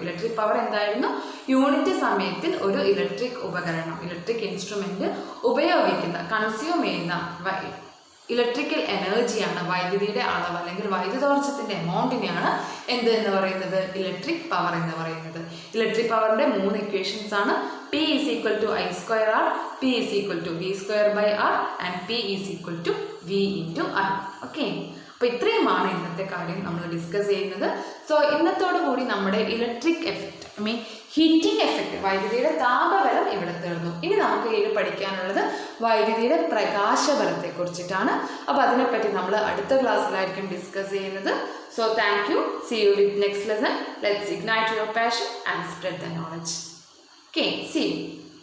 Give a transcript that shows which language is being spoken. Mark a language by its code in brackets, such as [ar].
[ml] Electric power എന്തായിരുന്നു? Unit സമയത്തിൽ ഒരു ഇലക്ട്രിക് ഉപകരണം, ഇലക്ട്രിക് ഇൻസ്ട്രുമെന്റ് ഉപയോഗിക്കുന്ന, കൺസ്യൂം ചെയ്യുന്ന ഇലക്ട്രിക്കൽ എനർജിയാണ്, വൈദ്യുതിയുടെ അളവ് അല്ലെങ്കിൽ വൈദ്യുതോർജ്ജത്തിന്റെ എമൗണ്ടിനെയാണ് എന്ത് എന്ന് പറയുന്നത്, ഇലക്ട്രിക് പവർ എന്ന് പറയുന്നത്. ഇലക്ട്രിക് പവറിന്റെ 3 ഇക്വേഷൻസ് ആണ്. [en] P is equal to I square R, P is equal to V square by R and P is equal to V into I. [ml] Okay, അപ്പോൾ ഇത്രയുമാണ് ഇന്നത്തെ കാര്യം നമ്മൾ ഡിസ്കസ് ചെയ്യുന്നത്. സോ ഇന്നത്തോടു കൂടി നമ്മുടെ ഇലക്ട്രിക് എഫക്റ്റ്, ഹീറ്റിംഗ് എഫക്റ്റ്, വൈദ്യുതിയുടെ താപബലം ഇവിടെ തീർന്നു. ഇനി നമുക്ക് ഇതിൽ പഠിക്കാനുള്ളത് വൈദ്യുതിയുടെ പ്രകാശബലത്തെ കുറിച്ചിട്ടാണ്. അപ്പോൾ അതിനെപ്പറ്റി നമ്മൾ അടുത്ത ക്ലാസ്സിലായിരിക്കും ഡിസ്കസ് ചെയ്യുന്നത്. [en] So thank you. See you with next lesson. Let's ignite your passion and spread the knowledge. Okay, see you.